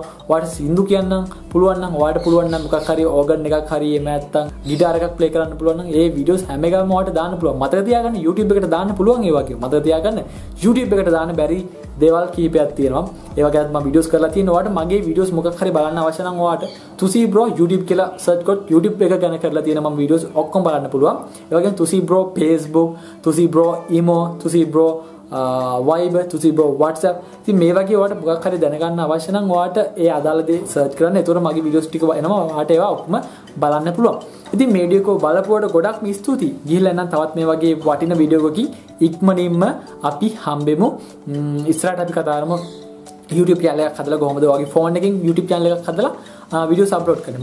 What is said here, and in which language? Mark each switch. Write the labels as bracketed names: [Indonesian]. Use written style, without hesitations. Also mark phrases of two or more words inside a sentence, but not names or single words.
[Sinhala] ඔයාලට සින්දු කියන්න පුළුවන් නම් ඔයාලට පුළුවන් නම් මොකක් හරි organ එකක් හරි එහෙම නැත්නම් guitar එකක් play කරන්න පුළුවන් නම් ඒ videos හැම එකම ඔයාලට දාන්න පුළුවන්. මතක තියාගන්න YouTube එකට දාන්න පුළුවන් ඒ වගේ. මතක තියාගන්න YouTube එකට දාන්න බැරි දේවල් කීපයක් තියෙනවා. ඒ වගේත් මම videos කරලා තියෙනවා. ඔයාලට මගේ videos මොකක් හරි බලන්න අවශ්‍ය නම් ඔයාලට Thusi bro YouTube කියලා search කරොත් YouTube එක ගැන කරලා තියෙන මම videos ඔක්කොම බලන්න පුළුවන්. ඒ වගේම Thusi bro Facebook, Thusi bro emo, Thusi bro Viber, Thusi bro WhatsApp. ඉතින් මේ වගේ ඔයාලට මොකක් හරි දැනගන්න අවශ්‍ය නම් ඔයාලට ඒ අදාළ දේ search කරන්න. ඒතකොට මගේ videos ටික එනවා. ඔයාලට ඒවා ඔක්කොම බලන්න පුළුවන්. ඉතින් මේ වීඩියෝ එක බලපුවට ගොඩක්ම ස්තුතියි. ගිහිල්ලා නම් තවත් මේ වගේ වටින වීඩියෝ එකකින් ඉක්මනින්ම අපි හම්බෙමු. ඉස්සරහට අපි කතා කරමු YouTube channel එකක් හදලා කොහොමද වගේ phone එකකින් YouTube channel එකක් හදලා [English] videos upload [Sinhala] කරන්නේ.